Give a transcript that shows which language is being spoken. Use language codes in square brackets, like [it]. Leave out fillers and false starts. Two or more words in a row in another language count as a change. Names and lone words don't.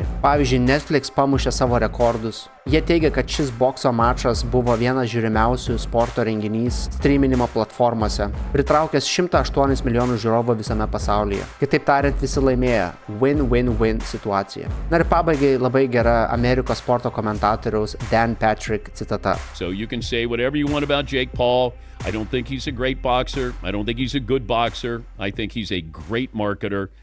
[lt] Pavyzdžiui, Netflix pamušė savo rekordus. Jie teigia, kad šis bokso mačas buvo vienas žiūrimiausių sporto renginys streaminimo platformose, pritraukęs 108 milijonų žiūrovų visame pasaulyje. Kitaip tariant, visi laimėjo. Win-win-win situacija. Na ir pabaigai labai gera Amerikos sporto komentatoriaus Dan Patrick citata. [en] So you can say whatever you want about Jake Paul. I don't think he's a great boxer. I don't think he's a good boxer. I think he's a great marketer.